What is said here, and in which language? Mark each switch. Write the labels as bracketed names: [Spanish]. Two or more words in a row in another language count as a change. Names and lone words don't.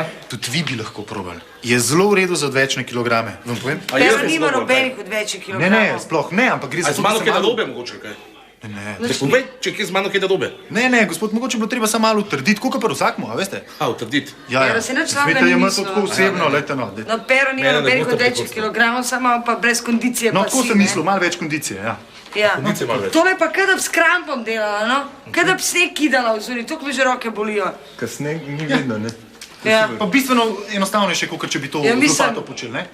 [Slovenian] Tudi vi bi lahko probali. Je zelo v redu za odvečne kilograme. Vam povem? Pero nima nobenih odvečnih kilogramov. Ne, sploh ne, ampak gre za A z mano kaj narobe mogoče, kaj? Ne, Te povej, če je z mano kaj narobe. ne, gospod, mogoče bilo treba samo malo utrditi, koliko pa vsakmo, a veste? Utrditi. Pero se nič slabega Smete, ni je malo mislil. tako osebno, lejte no. No, Pero nima Mene ne nobenih boste odvečnih prepoznali. kilogramov, samo pa brez kondicije No, pa tako si, sem ne. mislil, malo več kondicije, ja. Ja. Kondicije malo več. Tole pa kada bi s krampom delala, no? Kada bi sneg kidala v zuni, tukaj mi že roke bolijo. Kasneje ni vidno, ne? Ja. Pa bistveno enostavnejše, kot če bi to Ja, z mislim- lopato počeli, ne?